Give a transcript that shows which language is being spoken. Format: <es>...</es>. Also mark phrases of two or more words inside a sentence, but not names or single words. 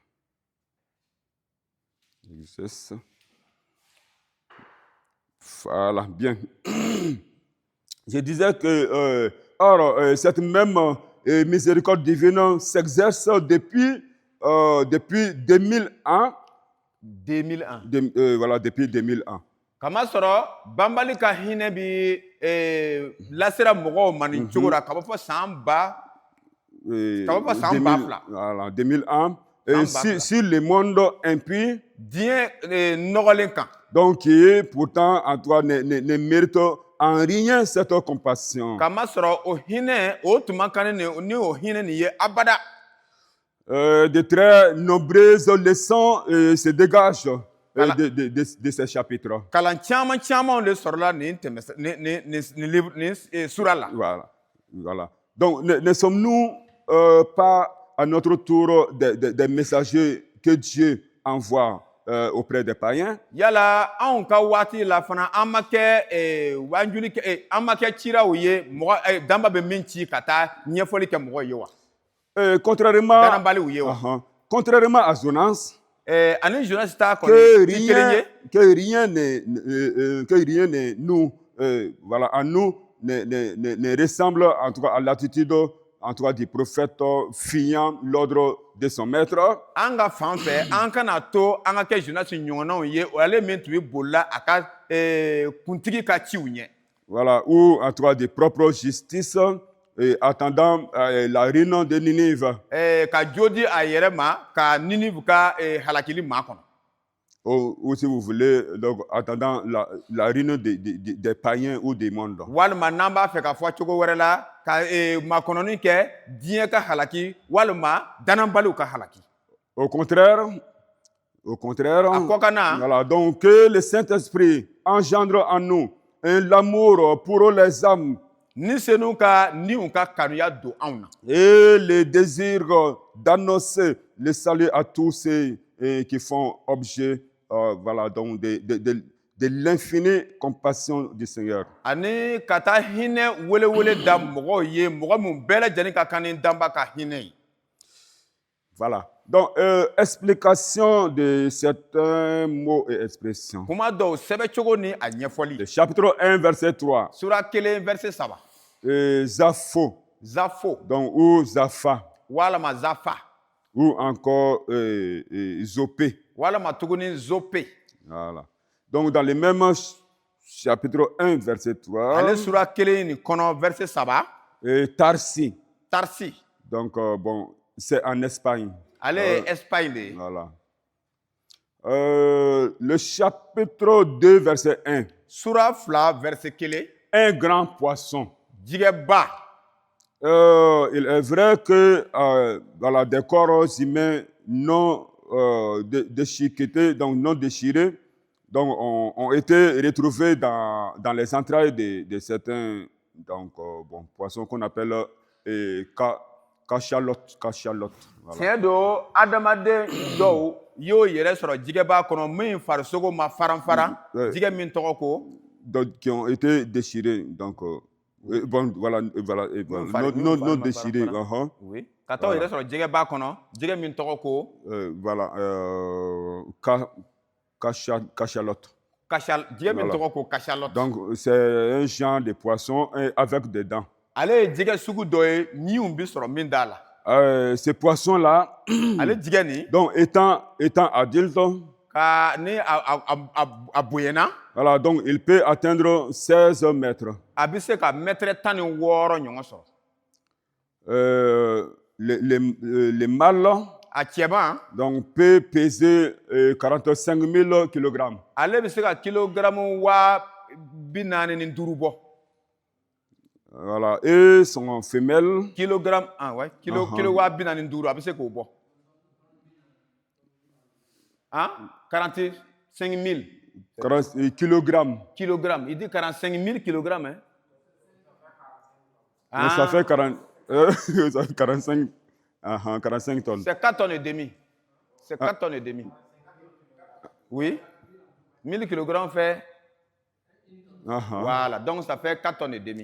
<fr>Exerce. Voilà, bien. Je disais que, cette même miséricorde divine s'exerce depuis 2000 ans. 2001. Voilà, depuis 2001.</fr> <bm>Kama sɔrɔ banbali ka hinɛ bi lasera mɔgɔw ma nin cogo la ka bɔ fɔ san ba ka bɔ fɔ san ba fila.</bm> <fr>Voilà, 2001. Et sur le monde impie,</fr> <bm>diɲɛ nɔgɔlen kan.</bm> <fr>Donc, qui pourtant en toi ne mérite en rien cette compassion.</fr> <bm>Kama sɔrɔ o hinɛ o tuma kan ni o hinɛ nin ye abada.</bm> <fr>De très nombreuses leçons se dégagent de ces chapitres.</fr> <bm>Kalan caman caman de sɔrɔla nin sura la.</bm> <fr>Voilà. Donc, ne sommes-nous pas à notre tour des messagers que Dieu envoie auprès des païens?</fr> <bm>Yala anw ka waati la fana an ma kɛ wanjuli kɛ an ma kɛ ciraw ye mɔgɔ damba bɛ min ci ka taa ɲɛfɔli kɛ mɔgɔw ye wa?</bm> <fr>Contrairement à Jonas,</fr> <bm>ani Jonas ta</bm> <fr>que rien ne nous voilà, en nous ne ressemble en tout cas à l'attitude en tout cas du prophète fuyant l'ordre de son maître.</fr> <bm>An ka fan fɛ an kana to an ka kɛ Jonas ɲɔgɔnnaw ye o ale min tun bɛ bolila a ka kuntigi ka ciw ɲɛ.</bm> <fr>Voilà, ou en tout cas de propre justice. Attendant la ruine de Ninive.</fr> <bm>Ka jodi a yɛrɛ ma ka Ninive ka halakili ma kɔnɔ.</bm> <fr>Ou si vous voulez, donc attendant la ruine des païens ou des mondes.</fr> <bm>Walima n'an b'a fɛ ka fɔ cogo wɛrɛ la ka makɔnɔni kɛ diɲɛ ka halaki walima dananbaliw ka halaki.</bm> <fr>Au contraire,</fr> <bm>a kɔ ka na.</bm> <fr>Voilà, donc que le Saint-Esprit engendre en nous l'amour pour les âmes.</fr> <bm>Ni senu ka niw ka kanuya don anw na.</bm> <fr>Et le désir d'annoncer le salut à tous ceux qui font objet voilà, donc de l'infinie compassion du Seigneur.</fr> <bm>Ani ka taa hinɛ welewele da mɔgɔw ye mɔgɔ min bɛɛ lajɛlen ka kan ni danba ka hinɛ ye.</bm> <fr>Voilà. Donc, explication de certains mots et expressions.</fr> <bm>Kuma dɔw sɛbɛcogo ni a ɲɛfɔli.</bm> <fr>Le chapitre 1, verset 3.</fr> <bm>Sura 1, verset 3. Zapho. Zapho.</bm> <fr>Donc, ou Zapha.</fr> <bm>Walama Zapha.</bm> <fr>Ou encore Zopé.</fr> <bm>Walama tuguni Zopé.</bm> <fr>Voilà. Donc, dans le même chapitre 1, verset 3.</fr> <bm>Ale sura 1 ni kɔnɔ verset 3. Tarsi. Tarsi.</bm> <fr>Donc, bon, c'est en Espagne. Allez, Espagne. Voilà. Le chapitre 2, verset 1.</fr> <bm>Sura fla, verset 1.</bm> <fr>Un grand poisson.</fr> <bm>Jigeba.</bm> <fr>Il est vrai que voilà, des corps humains non déchiquetés, donc non déchirés, donc ont été retrouvés dans les entrailles de certains donc, bon, poissons qu'on appelle cachalotes.</fr> <bm>Tiɲɛ don adamaden dɔw y'o yɛrɛ sɔrɔ jigɛba kɔnɔ min farisogo ma faran jigɛ min tɔgɔ ko.</bm> <fr>Donc qui ont été déchirés donc bon voilà non déchirés. Oui.</fr> <bm>Ka taa o yɛrɛ sɔrɔ jigɛba kɔnɔ jigɛ min tɔgɔ ko.</bm> <fr>Voilà cachalote.</fr> <bm>Jigɛ min tɔgɔ ko cachalote.</bm> <fr>Donc c'est un genre de poisson avec des dents.</fr> <bm>Ale ye jigɛ sugu dɔ ye ɲiw bi sɔrɔ min da la.</bm> <fr>Ces poissons-là,</fr> <bm>ale jigɛ ni.</bm> <fr>donc étant adultes, Voilà, donc il peut atteindre 16 mètres. Les mâles donc, peut peser 45 000 kg. Voilà, et son femelle. Kilogramme, ouais.</fr> <bm>Kilowatt binani nduru, a bɛ se k'o bɔ. 45 000.</bm> <fr>40 kilogrammes. Kilogrammes. Il dit 45 000 kilogrammes. Hein? Ça fait 40, ça fait 45, 45 tonnes. C'est 4 tonnes et demi. C'est 4 tonnes et demi. Oui. 1000 kilogrammes fait. Voilà, donc ça fait 4 tonnes et demi.</fr>